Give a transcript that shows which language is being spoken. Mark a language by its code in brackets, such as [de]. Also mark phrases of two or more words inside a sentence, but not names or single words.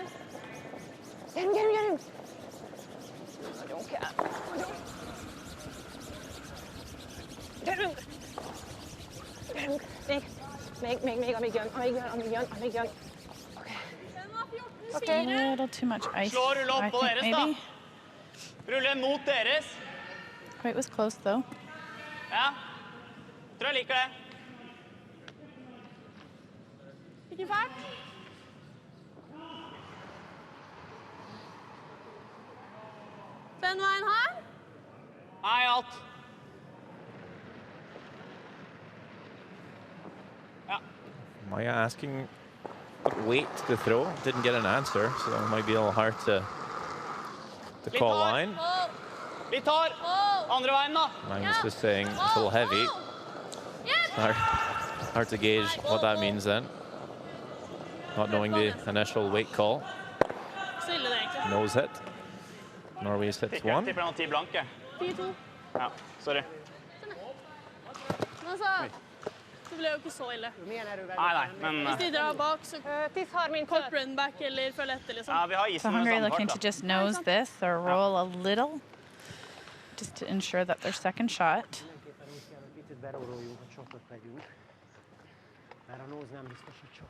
[hu] Gyerünk, gyerünk, gyerünk. Nagyon kell. Nagyon. Gyerünk. Gyerünk. Még, amíg jön. [en] A little too much ice, [no] Slå rulle opp [en] I [no] på [en] think, [no] deres, da. [en] maybe. [no] Rulle mot deres. [en] Quite was close though. [no] Ja. Tror jeg liker det. Ikke fælt. Den veien her? Nei, alt. Ja. [en] Maya asking wait to throw. Didn't get an answer, so it might be a little hard to call hard. line. [no] Hold. Litt hard. Andre veien, da. [en] Magnus just saying it's a little heavy. Hard to gauge what that means then. Not knowing the initial weight call. [no] Så ille det egentlig. [en] Knows it. Norway hits [no] Tipper [en] one. [no] jeg tipper han 10 blanke. 4-2. Ja, sorry. Men altså, det ble jo ikke så ille. Nei, men Hvis de drar bak, så 10-30 kort run back eller følge etter, liksom. ja, vi har [en] So [no] isen med [en] Hungary [no] samme [en] looking [no] fart, [en] to [no] da. [en] just nose this or roll a little, just to ensure that their second shot. [hu] Picit beróroljuk, hogy sokat vegyünk. Mert a nose nem biztos, hogy shot.